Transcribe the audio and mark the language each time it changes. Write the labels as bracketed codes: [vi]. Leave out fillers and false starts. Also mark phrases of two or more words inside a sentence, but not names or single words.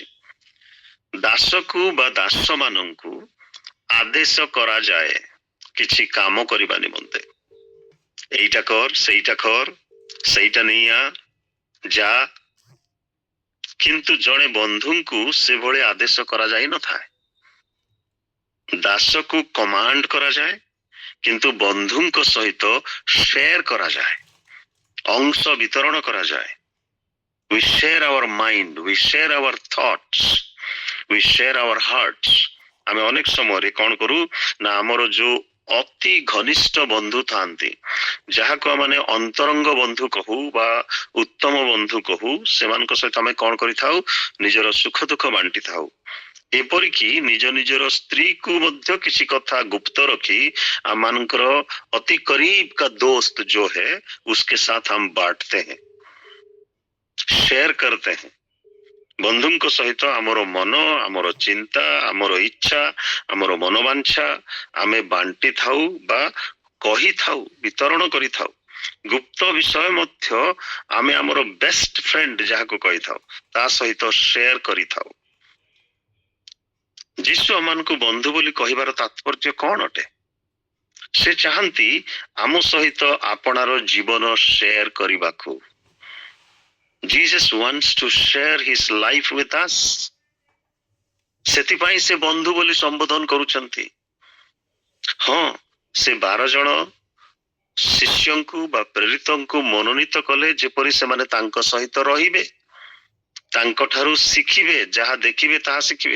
[or] ଦାସକୁ ବା ଦାସ ମାନଙ୍କୁ ଆଦେଶ କରାଯାଏ କିଛି କାମ କରିବା ନିମନ୍ତେ, ଏଇଟା କର, ସେଇଟା ନେଇଆ, ଯା। କିନ୍ତୁ ଜଣେ ବନ୍ଧୁଙ୍କୁ ସେଭଳି ଆଦେଶ କରାଯାଇ ନଥାଏ। ଦାସକୁ କମାଣ୍ଡ କରାଯାଏ, କିନ୍ତୁ ବନ୍ଧୁଙ୍କ ସହିତ ସେୟାର କରାଯାଏ, ଅଂଶ ବିତରଣ କରାଯାଏ। [en] We share our mind, we share our thoughts, we share our hearts। [or] ଆମେ ଅନେକ ସମୟରେ କଣ କରୁ ନା, ଆମର ଯୋଉ ଅତି ଘନିଷ୍ଠ ବନ୍ଧୁ ଥାନ୍ତି, ଯାହାକୁ ଆମେ ଅନ୍ତରଙ୍ଗ ବନ୍ଧୁ କହୁ ବା ଉତ୍ତମ ବନ୍ଧୁ କହୁ, ସେମାନଙ୍କ ସହିତ ଆମେ କଣ କରିଥାଉ, ନିଜର ସୁଖ ଦୁଃଖ ବାଣ୍ଟି ଥାଉ। ଏପରିକି ନିଜର ସ୍ତ୍ରୀକୁ ମଧ୍ୟ କିଛି କଥା ଗୁପ୍ତ ରଖି ଆମମାନଙ୍କର ଅତି [hi] करीब का दोस्त जो है उसके साथ हम बांटते हैं, शेयर करते हैं। [or] ବନ୍ଧୁଙ୍କ ସହିତ ଆମର ମନ, ଆମର ଚିନ୍ତା, ଆମର ଇଚ୍ଛା, ଆମର ମନୋବାଞ୍ଛା ଆମେ ବାଣ୍ଟି ଥାଉ ବା କହିଥାଉ, ବିତରଣ କରିଥାଉ। ଗୁପ୍ତ ବିଷୟ ମଧ୍ୟ ଆମେ ଆମର [en] best friend [or] ଯାହାକୁ କହିଥାଉ ତା ସହିତ ସେୟାର କରିଥାଉ। ଯୀଶୁ ଆମମାନଙ୍କୁ ବନ୍ଧୁ ବୋଲି କହିବାର ତାତ୍ପର୍ଯ୍ୟ କଣ ଅଟେ? ସେ ଚାହାନ୍ତି ଆମ ସହିତ ଆପଣାର ଜୀବନ ସେୟାର କରିବାକୁ। [en] Jesus wants to share his life with us। [or] ସେଥିପାଇଁ ସେ ବନ୍ଧୁ ବୋଲି ସମ୍ବୋଧନ କରୁଛନ୍ତି। ହଁ, ସେ 12 ଜଣ ଶିଷ୍ୟଙ୍କୁ ବା ପ୍ରେରିତଙ୍କୁ ମନୋନୀତ କଲେ, ଯେପରି ସେମାନେ ତାଙ୍କ ସହିତ ରହିବେ, ତାଙ୍କ ଠାରୁ ଶିଖିବେ, ଯାହା ଦେଖିବେ ତାହା ଶିଖିବେ।